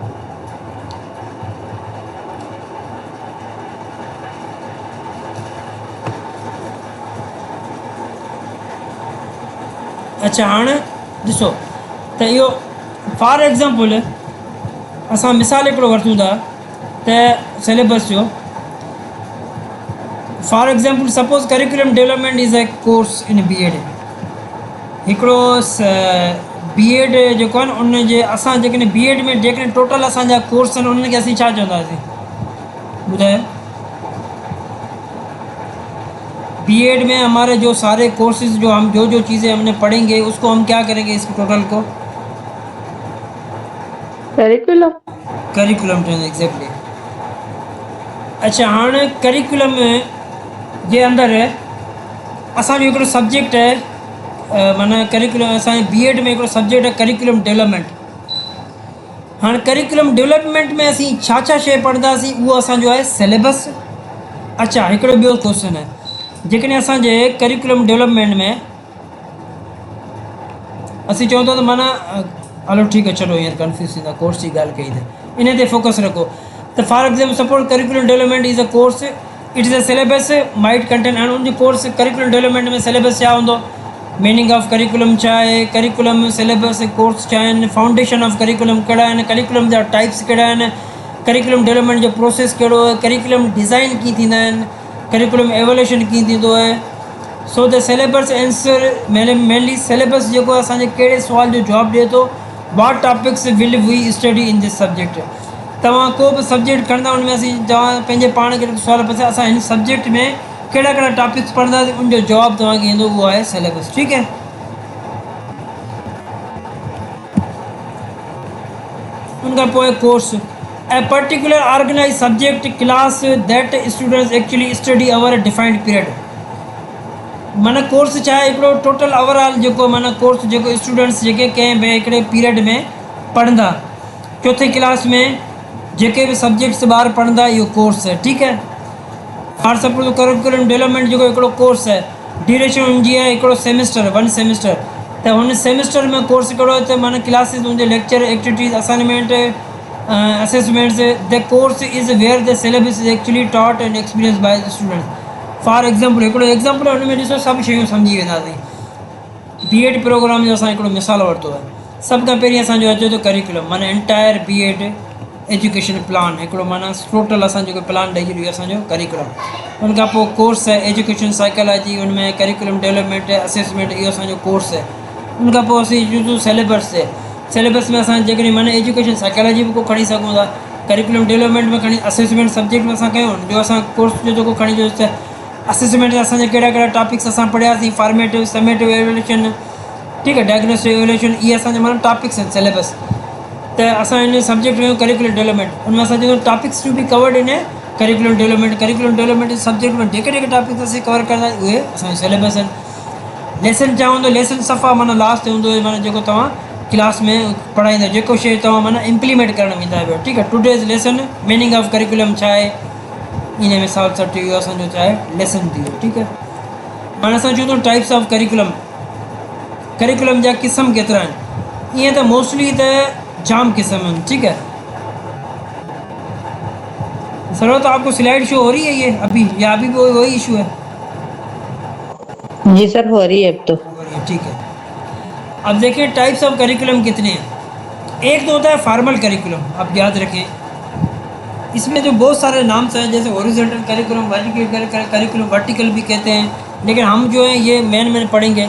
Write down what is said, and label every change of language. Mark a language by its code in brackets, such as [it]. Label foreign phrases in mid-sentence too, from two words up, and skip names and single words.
[sd] अच्छा हाणे ॾिसो त इहो [en] for example [sd] असां मिसाल हिकिड़ो वठूं था त सिलेबस जो। [en] for example suppose curriculum development is a course in B Ed. [sd] हिकिड़ो बी एड जेको आहे न, उन जे असां जेकॾहिं बी एड में जेकॾहिं टोटल असांजा कोर्स आहिनि, उन्हनि खे असीं छा चवंदासीं ॿुधायो? [hi] बीएड में हमारे जो सारे कोर्सेज जो हम जो चीज़ें हमने पढ़ेंगे उसको हम क्या करेंगे, इसको टोटल को करिकुलम। [sd] करिकुलम चवंदा एग्जैक्टली। अच्छा हाणे करिकुलम जे अंदरि असांजो हिकिड़ो सब्जेक्ट आहे, माना करिकुलम असांजे बीएड में हिकिड़ो सब्जेक्ट आहे [en] curriculum development. [sd] हाणे [en] curriculum development [sd] में असीं छा छा शइ पढ़ंदासीं उहो असांजो आहे सिलेबस। अच्छा हिकिड़ो ॿियो क्वेश्चन आहे, जेकॾहिं असांजे [en] curriculum development [sd] में असीं चऊं था त माना हलो ठीकु आहे छॾो हींअर कंफ्यूज़ थींदा, कोर्स जी ॻाल्हि कई त इन ते फोकस रखो। त [en] for example suppose curriculum development is a course, it is a syllabus might content and [sd] उन जो [en] course curriculum development [sd] में सिलेबस छा हूंदो, [en] meaning of curriculum [sd] छा आहे, [en] curriculum syllabus course [sd] छा आहिनि, [en] foundation of curriculum [sd] कहिड़ा आहिनि, करिकुलम जा टाइप्स कहिड़ा आहिनि, [en] curriculum development [sd] जो प्रोसेस कहिड़ो आहे, [en] curriculum design [sd] कीअं थींदा आहिनि, [en] curriculum evolution [sd] कीअं थींदो आहे। [en] so the syllabus answer mainly syllabus [sd] जेको असांजे कहिड़े सुवाल जो जवाबु ॾिए थो, [en] what topics will we study in this subject. [sd] तव्हां को बि सब्जेक्ट खणंदा उन में असीं तव्हां पंहिंजे पाण खे सुवाल पुछे असां हिन सब्जेक्ट में कहिड़ा कहिड़ा टॉपिक्स पढ़ंदासीं, उनजो जवाबु तव्हांखे ईंदो, उहो आहे सिलेबस। ठीकु है, उनखां पोइ [en] course a particular organise subject class that students actually study our defined period. [sd] माना कोर्स छा आहे, हिकिड़ो [en] total overall [sd] जेको माना कोर्स जेको स्टूडेंट्स जेके कंहिं बि हिकिड़े पीरियड में पढ़ंदा, चौथे क्लास में जेके बि सब्जेक्ट्स ॿार पढ़ंदा, इहो कोर्स आहे। ठीकु है, [en] for suppose curriculum development [sd] जेको हिकिड़ो कोर्स आहे, ड्यूरेशन हुनजी आहे हिकिड़ो सेमिस्टर, 1 सेमिस्टर। त हुन सेमिस्टर में कोर्स कहिड़ो आहे त माना क्लासिस हुनजे [en] lecture activities assignment assessments, the course is where the syllabus is actually taught and experience by the students. for example [sd] हिकिड़ो एग्जाम्पल हुन में ॾिसो सभु शयूं सम्झी वेंदासीं। [en] BEd programme [sd] जो असां हिकिड़ो मिसाल वरितो आहे। सभ खां पहिरीं असांजो अचे थो करिकुलम, माना [en] entire BEd education plan, [sd] हिकिड़ो माना टोटल असां जेको प्लान ॾेई छॾियो असांजो करिकुलम। उनखां पोइ कोर्स आहे [en] education psychology, [sd] उनमें [en] curriculum development assessment, [sd] इहो असांजो कोर्स आहे। उनखां पोइ असीं ॾिसूं सिलेबस आहे, सिलेबस में असां जेकॾहिं माना [en] education psychology [sd] बि को खणी सघूं था, [en] curriculum development [sd] में खणी [en] assessment subject [sd] में असां कयूं, जो असां कोर्स जो जेको खणी जो असेसमेंट असांजे कहिड़ा कहिड़ा टॉपिक्स असां पढ़ियासीं, [en] formative summative evaluation, [sd] ठीकु आहे, [en] diagnostic evaluation, [sd] इहे असांजा माना टॉपिक्स आहिनि सिलेबस। त असां हिन सब्जेक्ट में [en] curriculum development, [sd] उनमें असां जेको [en] topics to be covered in curriculum development, curriculum development subject [sd] में जेके जेके टॉपिक्स असीं कवर कंदा आहियूं उहे असांजो सिलेबस आहिनि। लेसन छा हूंदो, लेसन सफ़ा माना लास्ट हूंदो, माना जेको तव्हां क्लास में पढ़ाईंदा, जेको शइ तव्हां माना इम्प्लीमेंट करणु वेंदा आहियो। ठीकु आहे, [en] today's lesson meaning of curriculum [sd] छा आहे, इन में साल सठ इहो असांजो छा आहे लेसन थी वियो। ठीकु आहे, हाणे असां चऊं था [en] types of curriculum, [sd] करिकुलम जा क़िस्म केतिरा आहिनि, ईअं त मोस्टली त जाम किस्म हैं। [hi] ठीक है सर, तो आपको [en] slide show [hi] हो रही है ये अभी, या अभी भी वही इशू है? जी सर, हो रही है अब तो। ठीक है, अब देखिए [en] types of curriculum [hi] कितने हैं। एक तो होता है [en] formal curriculum, [hi] आप याद रखें, इसमें जो बहुत सारे नाम्स हैं, जैसे [en] horizontal curriculum, vertical curriculum, [hi] वर्टिकल भी कहते हैं, लेकिन हम जो है ये मेन पढ़ेंगे।